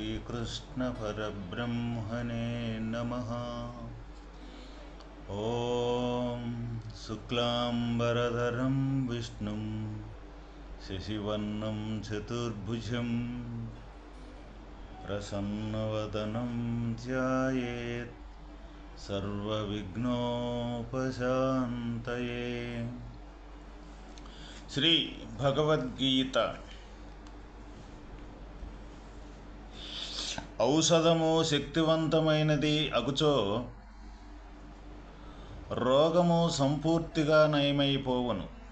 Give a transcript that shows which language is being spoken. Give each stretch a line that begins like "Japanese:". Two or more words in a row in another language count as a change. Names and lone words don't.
Sanskrit: श्रीकृष्णपरब्रह्मणे नमः। ॐ शुक्लाम्बरधरं विष्णुं शशिवर्णं चतुर्भुजं प्रसन्नवदनं ध्यायेत् सर्वविघ्नोपशान्तये।
Telugu: శ్రీ భగవద్గీత ఔషధము శక్తివంతమైనది అగుచో రోగము సంపూర్తిగా నయమైపోవును.